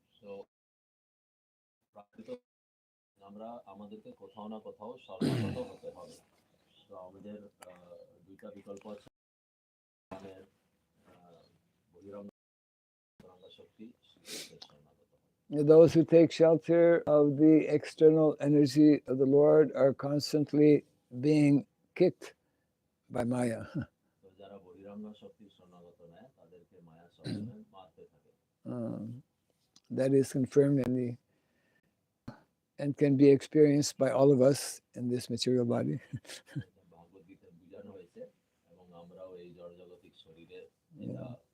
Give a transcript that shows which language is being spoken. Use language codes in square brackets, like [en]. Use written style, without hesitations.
[bn] তো প্রাকৃত আমরা আমাদেরকে কোথাও না কোথাও শরণাগত হতে হবে। তো আমাদের দুইটা বিকল্প আছে, আমাদের বহিরঙ্গ শক্তি শরণাগত। [en] Those who take shelter of the external energy of the Lord are constantly being kicked by Maya. [bn] তো যারা বহিরঙ্গ শক্তির শরণাগত নেয়, তাদেরকে মায়া সবসময় মারতে থাকে। [en] That is confirmed in the and can be experienced by all of us in this material body. [bn] ভগবত গীতায় বোঝানো হয়েছে, এবং আমরাও এই জড়জাগতিক শরীরে এটা